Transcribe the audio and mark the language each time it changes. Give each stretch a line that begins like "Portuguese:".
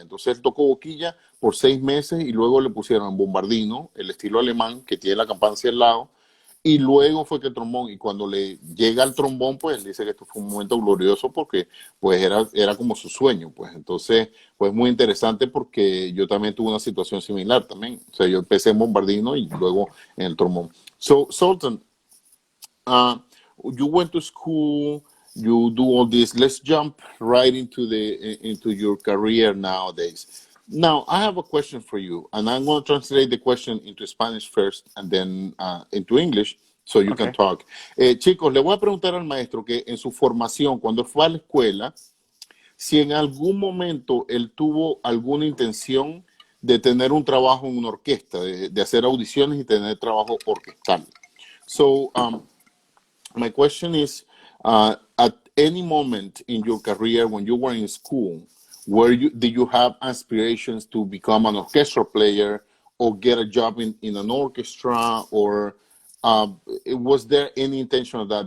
Spanish: Entonces él tocó boquilla por 6 meses y luego le pusieron bombardino, el estilo alemán, que tiene la campana hacia el lado. Y luego fue que el trombón, y cuando le llega al trombón, pues él dice que esto fue un momento glorioso porque pues era como su sueño, pues. Entonces, pues muy interesante porque yo también tuve una situación similar también. O sea, yo empecé en bombardino y luego en el trombón.
English: So, Sultan, uh, you went to school, you do all this. Let's jump right into your career nowadays. Now, I have a question for you, and I'm going to translate the question into Spanish first and then into English so you can Okay. talk.
Spanish: Chicos, le voy a preguntar al maestro que en su formación, cuando fue a la escuela, si en algún momento él tuvo alguna intención de tener un trabajo en una orquesta, de hacer audiciones y tener trabajo orquestal.
English: So, my question is, at any moment in your career when you were in school, did you have aspirations to become an orchestra player or get a job in an orchestra, or was there any intention of that?